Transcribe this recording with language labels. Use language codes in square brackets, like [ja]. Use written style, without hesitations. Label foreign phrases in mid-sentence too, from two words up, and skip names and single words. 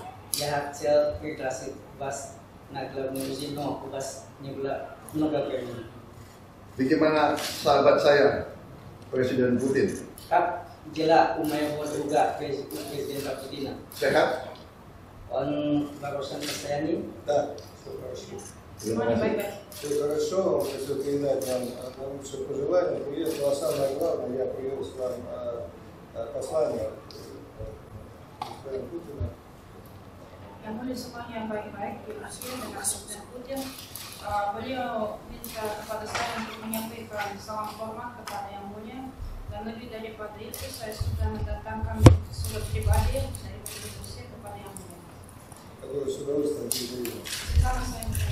[id] Bagaimana sahabat saya, Presiden Putin? Sehat? Semuanya baik-baik. [ru] Хорошо, хочу передать вам лучшие пожелания. Приехал, а самое главное, я привез вам послание Путина. [id] Yang mulia semuanya yang baik-baik di Rusia dengan Presiden Putin. Beliau minta kepada saya untuk menyampaikan salam hormat kepada yang mulia, dan lebih daripada itu saya sudah mendatangkan surat pribadi dari Presiden Rusia kepada yang mulia. [ru] Которое с удовольствием передаю. [id] Sama saya minta.